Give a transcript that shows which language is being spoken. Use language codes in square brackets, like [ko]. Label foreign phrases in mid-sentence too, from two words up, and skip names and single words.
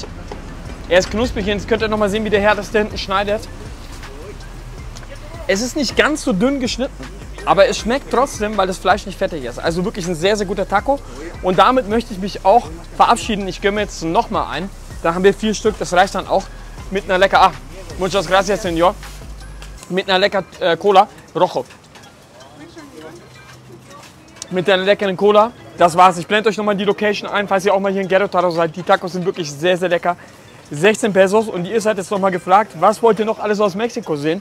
[de] Er ist knusprig, jetzt könnt ihr noch mal sehen, wie der Herr das da hinten schneidet. Es ist nicht ganz so dünn geschnitten, aber es schmeckt trotzdem, weil das Fleisch nicht fettig ist. Also wirklich ein sehr guter Taco. Und damit möchte ich mich auch verabschieden. Ich gönne mir jetzt noch mal ein. Da haben wir 4 Stück, das reicht dann auch mit einer lecker, [es] muchas gracias, señor. [de] Mit einer lecker Cola Rojo. Mit einer leckeren Cola. Das war's. Ich blende euch noch mal die Location ein, falls ihr auch mal hier in Querétaro seid. Die Tacos sind wirklich sehr lecker. 16 Pesos und ihr seid jetzt noch mal gefragt, was wollt ihr noch alles aus Mexiko sehen?